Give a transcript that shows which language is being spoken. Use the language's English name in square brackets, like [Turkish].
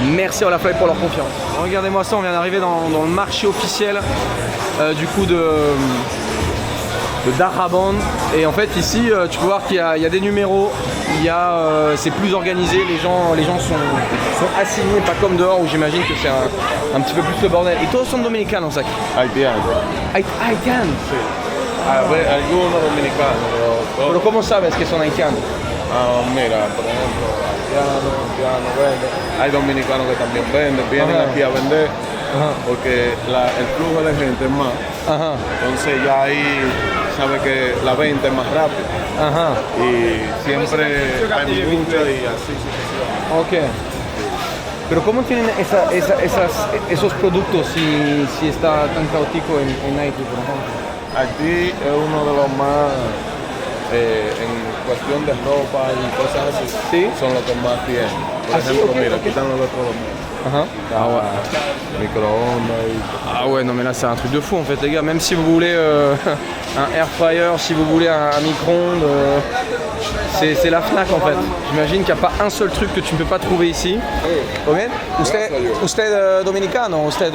[French] Merci à Olafly pour leur confiance. Regardez-moi ça, on vient d'arriver dans le marché officiel du coup de Daraban. Et en fait ici tu peux voir qu'il y a des numéros, c'est plus organisé, les gens sont assignés, pas comme dehors où j'imagine que c'est un petit peu plus le bordel. [Spanish] Et todos son dominicanos aquí? Haitiano. [English] Haitian. [Spanish] A ver, algunos dominicanos, Pero ¿cómo sabes que son haitianos? mira, por ejemplo, haitiano vende. Hay dominicanos que también venden, vienen Ajá. aquí a vender Ajá. porque el flujo de gente es más. Ajá, Entonces ya ahí sabe que la venta es más rápida ajá. y siempre hay mucha y así sucesivamente. Ok. Pero ¿cómo tienen esos productos si está tan caótico en Haití, por ejemplo? Haití es uno de los más, en cuestión de ropa y cosas así, ¿Sí? son los que más tienen. Por Ah, sí, ejemplo, ok, mira, ok. aquí están los electrodomésticos. [French] Ajá. Ah ouais. [Spanish] Micro-ondas y... [French] Ah ouais, non mais là c'est un truc de fou en fait les gars, même si vous voulez un air fryer, si vous voulez un micro-ondes, c'est la Fnac en fait. J'imagine qu'il n'y a pas un seul truc que tu ne peux pas trouver ici. [Spanish] Ok? Usted dominicano, usted